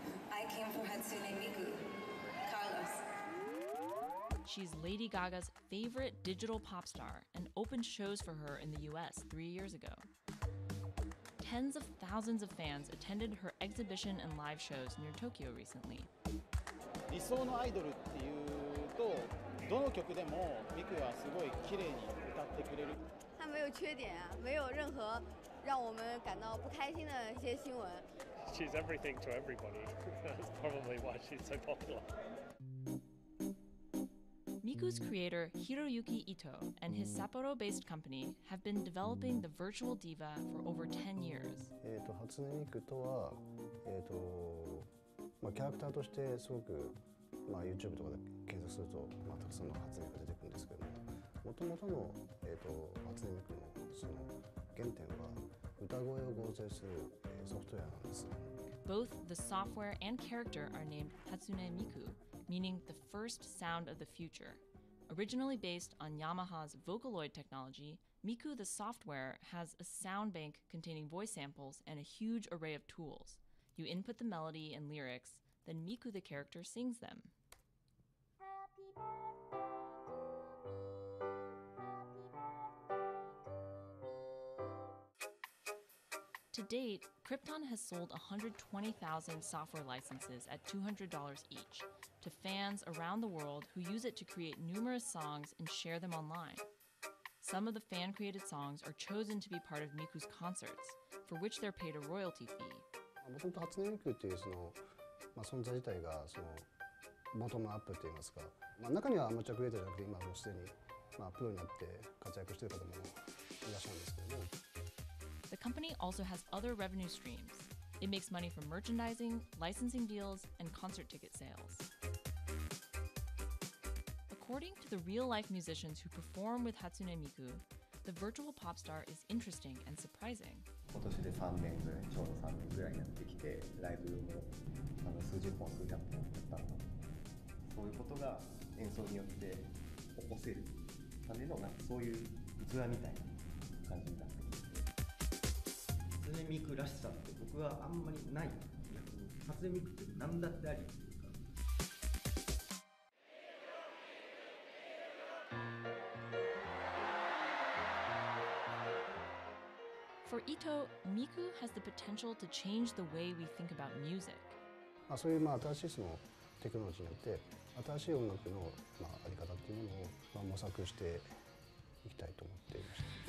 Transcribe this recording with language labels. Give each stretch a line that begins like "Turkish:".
English: I came for Hatsune Miku, Carlos. She's Lady Gaga's favorite digital pop star and opened shows for her in the US 3 years ago. Tens of thousands of fans attended her exhibition and live shows near Tokyo recently.
Japanese: 理想のアイドルっていうと、どの曲でもミクはすごい綺麗に歌ってくれる。
Chinese: 他没有缺点啊，没有任何让我们感到不开心的一些新闻。
English: She's everything to everybody. That's probably why she's so popular. Miku's creator Hiroyuki Ito and his Sapporo-based company have been developing the virtual diva for over 10 years.
Japanese: 初音ミクとは、キャラクターとしてすごく、YouTube とかで検索すると、たくさんの初音ミクが出てくるんですけども、元々の、初音ミクのその原点は歌声を合成する、ソフトウェアなんです。
English: Both the software and character are named Hatsune Miku, meaning the first sound of the future. Originally based on Yamaha's Vocaloid technology, Miku the software has a sound bank containing voice samples and a huge array of tools. You input the melody and lyrics, then Miku the character sings them. To date, Krypton has sold 120,000 software licenses at $200 each to fans around the world who use it to create numerous songs and share them online. Some of the fan-created songs are chosen to be part of Miku's concerts, for which they're paid a royalty fee.
Japanese: もともと初音ミクっていうその、存在自体がそのボトムアップって言いますか、中にはアマチュアクリエイターじゃなくて今もうすでに、プロになって活躍している方もいらっしゃるんですけども。
English: The company also has other revenue streams. It makes money from merchandising, licensing deals, and concert ticket sales. According to the real-life musicians who perform with Hatsune Miku, the virtual pop star is interesting and surprising.
Japanese: 今年で3年ぐらい、ちょうど3年ぐらいになってきて、ライブも数十本、数百本やったと。そういうことが演奏によって起こせるためのそういう器みたいな感じになってきて。初音ミクらしさって僕はあんまりない。初音ミクって何だってあり。
English: For Ito, Miku has the potential to change the way we think about music.
Japanese: そういう新しいそのテクノロジーによって新しい音楽のあり方っていうものを模索していきたいと思っていました。